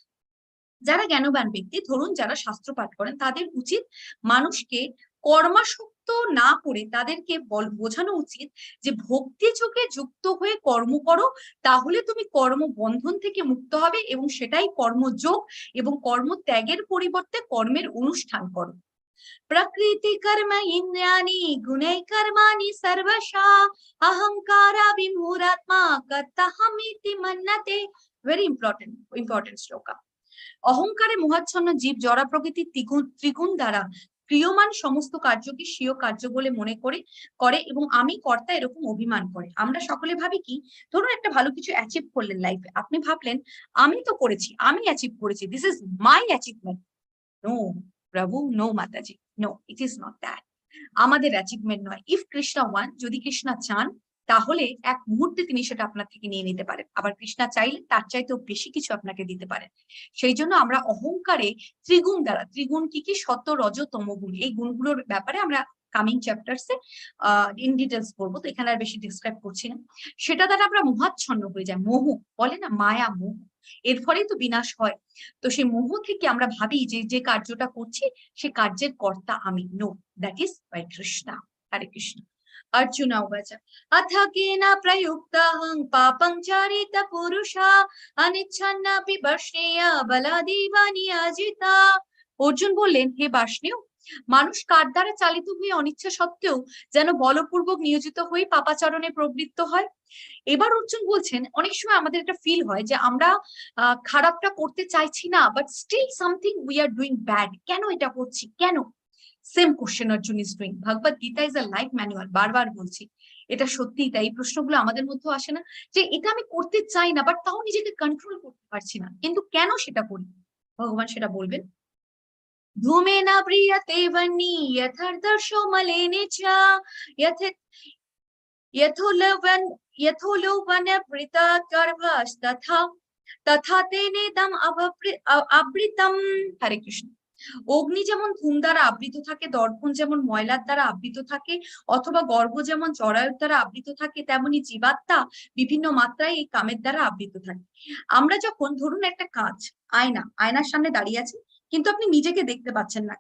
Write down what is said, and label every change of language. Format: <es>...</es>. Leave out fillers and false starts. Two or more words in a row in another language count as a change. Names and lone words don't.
<bn>যারা জ্ঞানবান ব্যক্তি, ধরুন যারা শাস্ত্র পাঠ করেন, তাদের উচিত মানুষকে কর্মাসক্ত না করে তাদেরকে বোঝানো উচিত যে ভক্তি যোগে যুক্ত হয়ে কর্ম করো, তাহলে তুমি কর্ম বন্ধন থেকে মুক্ত হবে, এবং সেটাই কর্মযোগ, এবং কর্ম ত্যাগের পরিবর্তে কর্মের অনুষ্ঠান করো।</bn> <sa>प्रकृति कर्म इंद्रियाणि गुणै कर्माणि सर्वशा, अहंकारा विमूढात्मा कर्ताहमिति मन्यते।</sa> <en>very important শ্লোকা।</en> <bn>অহংকারে মোহাচ্ছন্ন জীব জড়া প্রকৃতির ত্রিগুণ দ্বারা ক্রিয়মান সমস্ত কার্যকে স্বীয় কার্য বলে মনে করে এবং আমি কর্তা এরকম অভিমান করে। আমরা সকলে ভাবি কি, ধরুন একটা ভালো কিছু অ্যাচিভ করলেন লাইফে, আপনি ভাবলেন আমি তো করেছি, আমি অ্যাচিভ করেছি,</bn> <en>this is my achievement.</en> <bn>নো প্রভু, নো মাতাজি,</bn> <en>no, it is not that.</en> <bn>আমাদের অ্যাচিভমেন্ট নয়।</bn> <en>if Krishna want,</en> <bn>যদি কৃষ্ণা চান, তাহলে এক মুহূর্তে তিনি সেটা আপনার থেকে নিয়ে নিতে পারেন। আবার কৃষ্ণা চাইলে তার চাইতেও বেশি কিছু আপনাকে দিতে পারেন। সেই জন্য আমরা অহংকারে ত্রিগুণ দ্বারা, ত্রিগুণ কি কি? সত্য, রজ, তমগুণ, এই গুণগুলোর ব্যাপারে আমরা</bn> <en>coming chapterse in details</en> <bn>পড়বো, তো এখানে আর বেশি ডিসক্রাইব করছি না। সেটা দ্বারা আমরা মোহাচ্ছন্ন হয়ে যাই, মোহ বলে না, মায়া মোহ, এর ফলেই তো বিনাশ হয়। তো সেই মোহ থেকে আমরা ভাবি যে যে কার্যটা করছি সে কার্যের কর্তা আমি।</bn> <en>no, that is by কৃষ্ণ। হরে কৃষ্ণ।</en> <sa>अर्जुन उवाच अथ केन प्रयुक्ताहं पापं चरित पुरुषा, अनिच्छन्नपि वर्ष्णेय बलादेव नियोजिता।</sa> <bn>অর্জুন বললেন, হে বার্ষ্ণেয়, মানুষ কার দ্বারা চালিত হয়ে অনিচ্ছা সত্ত্বেও যেন বলপূর্বক নিয়োজিত হয়ে পাপাচরণে প্রবৃত্ত হয়। এবার অর্জুন বলছেন অনেক সময় আমাদের একটা ফিল হয় যে আমরা খারাপটা করতে চাইছি না,</bn> <en>but still something we are doing bad.</en> <bn>কেন এটা করছি, কেন?</bn> <en>same question Arjun is doing.</en> <bn>ভগবত গীতা</bn> <en>is a life manual,</en> <bn>বারবার বলছি, এটা সত্যিই তাই। এই প্রশ্নগুলো আমাদের মধ্যেও আসে না যে এটা আমি করতে চাই না, বাট তাও নিজেকে কন্ট্রোল করতে পারছি না, কিন্তু কেন সেটা করি? ভগবান সেটা বলবেন।</bn> <sa>ধূমেন প্রিয়তে বন্নি যথার্দর্শো মলেনে চ यथोलवन वृता गर्भस्तथा तथा तेनेदम আবৃতম। হরে কৃষ্ণ।</sa> <bn>অগ্নি যেমন ধূম দ্বারা আবৃত থাকে, দর্পণ যেমন ময়লার দ্বারা আবৃত থাকে, অথবা গর্ভ যেমন জরায়ুর দ্বারা আবৃত থাকে, তেমনি জীবাত্মা বিভিন্ন মাত্রায় এই কামের দ্বারা আবৃত থাকে। আমরা যখন ধরুন একটা কাঁচ, আয়নার সামনে দাঁড়িয়ে আছি, কিন্তু আপনি নিজেকে দেখতে পাচ্ছেন না।</bn>